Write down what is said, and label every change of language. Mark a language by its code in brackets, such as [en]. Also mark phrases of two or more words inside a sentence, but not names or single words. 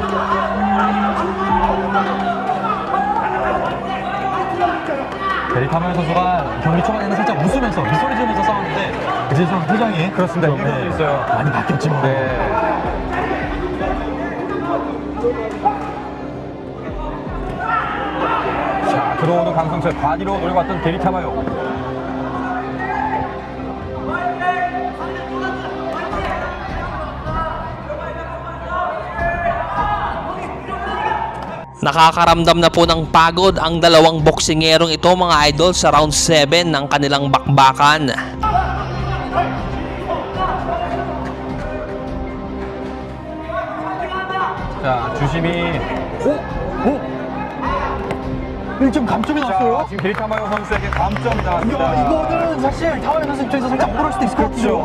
[ko] 게리타마요 선수가 경기 초반에는 살짝 웃으면서 미소를 지으면서 싸웠는데 이제 좀 표정이 그렇습니다. 좀, 일어서 있어요. 많이 바뀌었죠. 네. 자, 들어오는 강성철 바디로 노려봤던 게리타마요. [tl] Nakakaramdam na po ng pagod ang dalawang boksingerong ito mga idol sa round 7 ng kanilang bakbakan. [ko] 자, 주심이 오! 1점 감점이 자, 났어요. 지금 게리타마요 선수에게 감점이 이야, 나왔습니다. 이거는 사실 타와요 선수 입장에서 살짝 억울할 수도 있을 것 같아요.